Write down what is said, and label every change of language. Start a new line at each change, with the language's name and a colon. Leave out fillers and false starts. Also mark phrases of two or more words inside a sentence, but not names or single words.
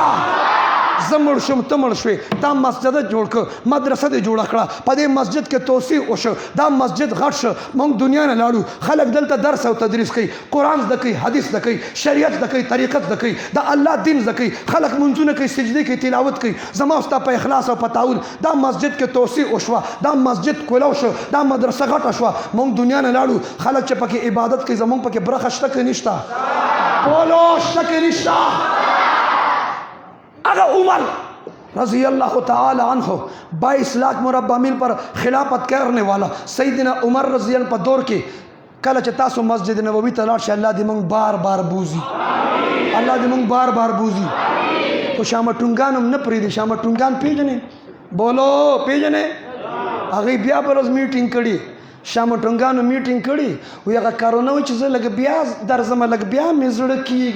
Pashto: زه مړ شم، ته مړ شوې، دا مسجد جوړ کړه، مدرسه دې جوړه کړه، په دې مسجد کې توسیع وشو، دا مسجد غټ شو، موږ دنیا نه لاړو، خلک دلته درس او تدریس کوي، قرآن زده کوي، حدیث زده کوي، شریعت زده کوي، طریقت زده کوي، د الله دین زده کوي، خلک منځونه کوي، سجدې کوي، تلاوت کوي. زما او ستا په اخلاص او په تعاون دا مسجد کې توسیع وشوه، دا مسجد کولو شو، دا مدرسه غټه شوه، موږ دنیا نه لاړو، خلک چې پکې عبادت کوي زموږ پکې برخه شته که نشته؟ بولو شته که نشته؟ هغه
Urdu: عمر رضی اللہ تعالی عنہ 22 لاکھ مربع میل پر خلافت کرنے والا سیدنا عمر رضی اللہ پر
Pashto: دور کې کله چې تاسو مسجد نبوي ته لاړ شئ، الله دې موږ بار بار بوزي، الله دې موږ بار بار بوزي. خو شامټونګان هم نه پرېږدي. شامټونګان پیژنې؟ بولو پیژنې؟ هغوی بیا په ورځ میټینګ کړي، شامټونګانو میټینګ کړي، وایي هغه کارونه وایي چې زه لږ بیا درځم، لږ بیا مې زړه کېږي.